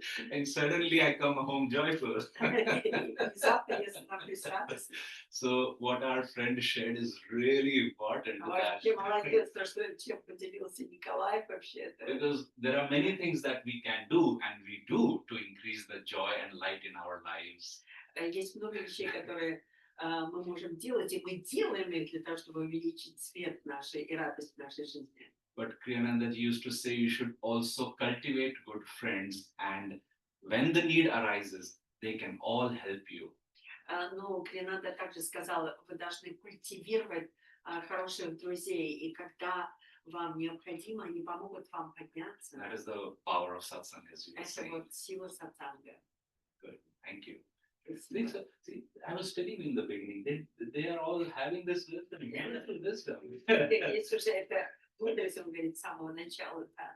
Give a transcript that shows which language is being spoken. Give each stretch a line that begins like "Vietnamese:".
English: And suddenly I come home joyful.
Russian: Внезапно я становлюсь радостной.
English: So what our friend shared is really important to that.
Russian: Вообще молодец, то, что чем поделился Николай вообще.
English: Because there are many things that we can do and we do to increase the joy and light in our lives.
Russian: Есть много вещей, которые мы можем делать, и мы делаем их для того, чтобы увеличить свет нашей и радость в нашей жизни.
English: But Kriyananda used to say you should also cultivate good friends, and when the need arises, they can all help you.
Russian: Но Кринанда также сказала: вы должны культивировать хороших друзей, и когда вам необходимо, они помогут вам подняться.
English: That is the power of satsang, as you were
Russian: Это
English: saying.
Russian: вот сила сатсанга.
English: Good, thank you. See, I was telling you in the beginning, they are all having this wisdom, wonderful wisdom.
Russian: Есть уже эта мудрость, он говорит, с самого начала.